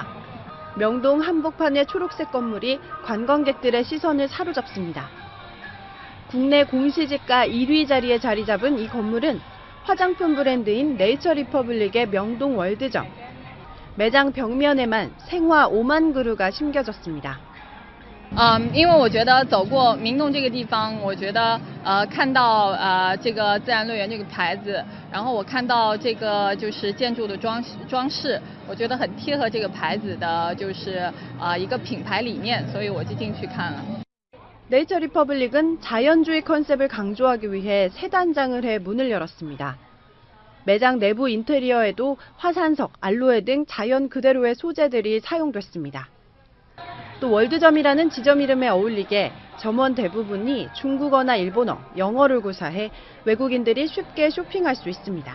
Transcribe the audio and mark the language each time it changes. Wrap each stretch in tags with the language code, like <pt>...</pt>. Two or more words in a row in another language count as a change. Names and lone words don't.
<ko>명동 한복판의 초록색 건물이 관광객들의 시선을 사로잡습니다. 국내 공시지가 1위 자리에 자리 잡은 이 건물은 화장품 브랜드인 네이처리퍼블릭의 명동 월드점. 매장 벽면에만 생화 5만 그루가 심겨졌습니다.</ko> <zh>因为我觉得走过明洞这个地方，我觉得看到这个自然乐园这个牌子，然后我看到这个就是建筑的装饰，我觉得很贴合这个牌子的，就是一个品牌理念，所以我就进去看了。</zh> <ko>네이처리퍼블릭은 자연주의 컨셉을 강조하기 위해 새 단장을 해 문을 열었습니다. 매장 내부 인테리어에도 화산석, 알로에 등 자연 그대로의 소재들이 사용됐습니다. 또 월드점이라는 지점 이름에 어울리게 점원 대부분이 중국어나 일본어, 영어를 구사해 외국인들이 쉽게 쇼핑할 수 있습니다.</ko>